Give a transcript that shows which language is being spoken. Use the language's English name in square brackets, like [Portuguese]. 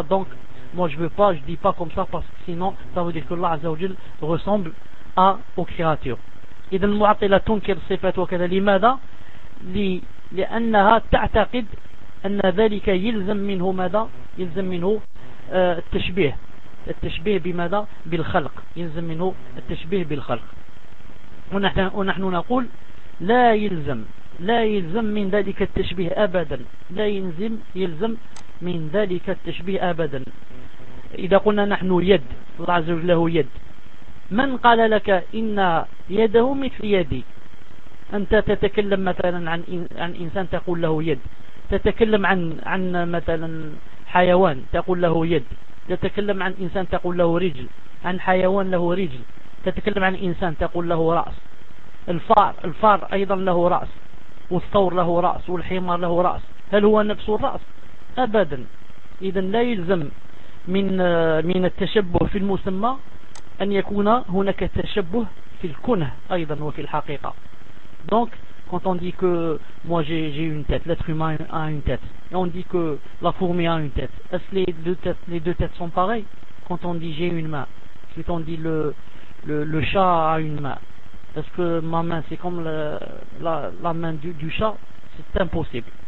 [French] Donc moi je dis pas comme ça parce que sinon ça veut dire que Allah Azza wa Jalla ressemble aux créatures. Et dans le [Arabic] mu'attila tunkir sifat wa kada limada li annaha ta'taqid أن ذلك يلزم منه ماذا؟ يلزم منه التشبيه. التشبيه بماذا؟ بالخلق. يلزم منه التشبيه بالخلق. ونحن نقول لا يلزم من ذلك التشبيه أبدا. لا يلزم من ذلك التشبيه أبدا. إذا قلنا نحن يد، الله عز وجل له يد، من قال لك إن يده مثل يدي؟ أنت تتكلم مثلا عن إنسان تقول له يد، تتكلم عن مثلا حيوان تقول له يد، تتكلم عن إنسان تقول له رجل، عن حيوان له رجل، تتكلم عن إنسان تقول له رأس، الفار أيضا له رأس، والثور له رأس، والحمار له رأس، هل هو نفس الرأس؟ أبدا. إذا لا يلزم من التشبه في المسمى أن يكون هناك تشبه في الكنه أيضا وفي الحقيقة. [French] Donc quand on dit que moi j'ai une tête, l'être humain a une tête, et on dit que la fourmi a une tête, est-ce que les deux têtes sont pareilles? Quand on dit j'ai une main, quand on dit le chat a une main, est-ce que ma main c'est comme la main du chat? C'est impossible.